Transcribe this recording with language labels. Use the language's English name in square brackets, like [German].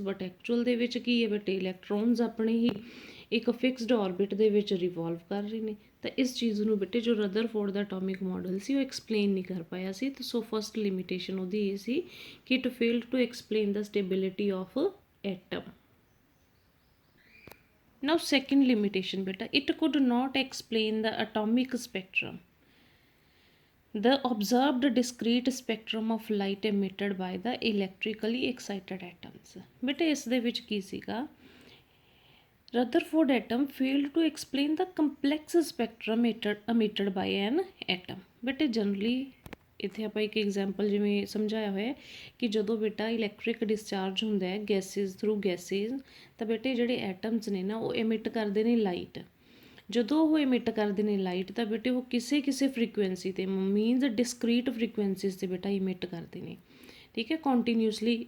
[Punjabi] But actual ਦੇ ਵਿੱਚ ਕੀ ਹੈ ਬੇਟੇ, ਇਲੈਕਟ੍ਰੋਨਸ ਆਪਣੇ ਹੀ ਇੱਕ ਫਿਕਸਡ ਔਰਬਿਟ ਦੇ ਵਿੱਚ ਰਿਵੋਲਵ ਕਰ ਰਹੇ ਨੇ। ਤਾਂ ਇਸ ਚੀਜ਼ ਨੂੰ ਬੇਟੇ ਜੋ ਰਦਰਫੋਰਡ ਦਾ ਐਟੋਮਿਕ ਮਾਡਲ ਸੀ ਉਹ ਐਕਸਪਲੇਨ ਨਹੀਂ ਕਰ ਪਾਇਆ ਸੀ। [English] ਤਾਂ so first limitation [Punjabi] ਉਹਦੀ ਇਹ ਸੀ ਕਿ [English] It failed to explain the stability of atom. Now second limitation ਬੇਟਾ, it could not explain the atomic spectrum, the observed discrete spectrum of light emitted by the electrically excited atoms। [Punjabi] ਬੇਟੇ ਇਸ ਦੇ ਵਿੱਚ ਕੀ ਸੀਗਾ, [English] Rutherford atom failed to explain the complex spectrum emitted by an atom। ਬੇਟੇ generally [Punjabi] ਇੱਥੇ ਆਪਾਂ ਇੱਕ example ਜਿਵੇਂ ਸਮਝਾਇਆ ਹੋਇਆ ਕਿ ਜਦੋਂ ਬੇਟਾ ਇਲੈਕਟ੍ਰਿਕ ਡਿਸਚਾਰਜ ਹੁੰਦਾ ਹੈ ਗੈਸਿਸ ਥਰੂ ਗੈਸਿਸ, ਤਾਂ ਬੇਟੇ ਜਿਹੜੇ ਐਟਮਸ ਨੇ ਨਾ ਉਹ ਇਮਿਟ ਕਰਦੇ ਨੇ ਲਾਈਟ। ਜਦੋਂ ਉਹ ਇਮਿਟ ਕਰਦੇ ਨੇ ਲਾਈਟ ਤਾਂ ਬੇਟੇ ਉਹ ਕਿਸੇ ਕਿਸੇ ਫਰੀਕੁਐਂਸੀ 'ਤੇ ਮੀਨਸ ਡਿਸਕਰੀਟ ਫਰੀਕੁਐਂਸੀਜ਼ 'ਤੇ ਬੇਟਾ ਇਮਿਟ ਕਰਦੇ ਨੇ, ਠੀਕ ਹੈ, ਕੰਟੀਨਿਊਸਲੀ।